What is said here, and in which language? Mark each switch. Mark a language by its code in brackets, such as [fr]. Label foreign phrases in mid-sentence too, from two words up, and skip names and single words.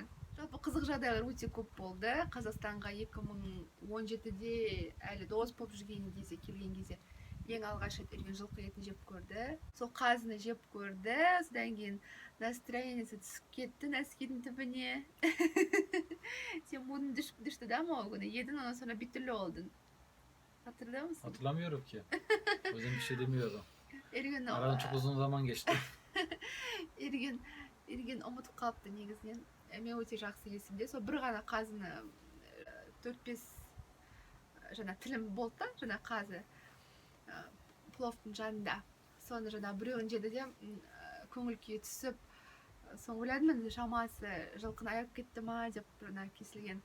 [kk] Жалпы қызық жағдайлар өте көп болды. Қазақстанға 2017-де әлі дос болып жүрген кезде, келген кезде ең алғаш рет Ерген жылқы етін жеп көрді. Сол қазыны жеп көрді. Содан кейін настроениесі түсіп кетті нәскидің түбіне. [tr] Sen bunun düştü değil mi o günü? Yedin, ondan sonra bir türlü oldun. Hatırlıyor musun? Hatırlamıyorum ki. O yüzden bir şey demiyorum. Ergen Aradan çok uzun zaman geçti. [kk] Ergen ұмытып қалыпты негізінен. Мен өте жақсы есімде. Сол бір ғана қазыны 4-5 жаңа тілім болды да, жаңа қазы пловтың жанында. Соны жаңа біреуін жеді де көңіл күйі түсіп, соны ойладым енді шамасы жылқыны аяп кетті ма деп жаңа кесілген.